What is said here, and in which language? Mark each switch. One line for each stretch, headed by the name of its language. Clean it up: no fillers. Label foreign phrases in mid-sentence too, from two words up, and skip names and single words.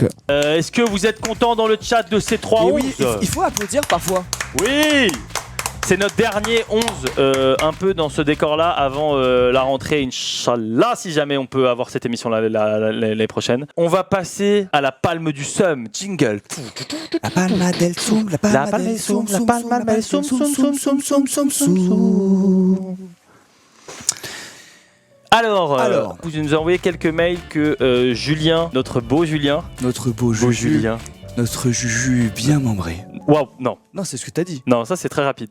French: Est-ce que vous êtes content dans le chat de ces 3 Et 11? oui, il faut applaudir parfois. Oui. C'est notre dernier 11, un peu dans ce décor-là, avant la rentrée, Inch'Allah, si jamais on peut avoir cette émission-là l'année prochaine. On va passer à la palme du Somme. Jingle.
Occitan: La palma del Soum, la palma del Soum, la palma del Soum, Soum.
French: Alors, vous nous avez envoyé quelques mails que Julien, notre beau Julien, Notre beau Juju, notre Juju bien membré. waouh, non, Non, c'est ce que t'as dit. non, ça c'est très rapide.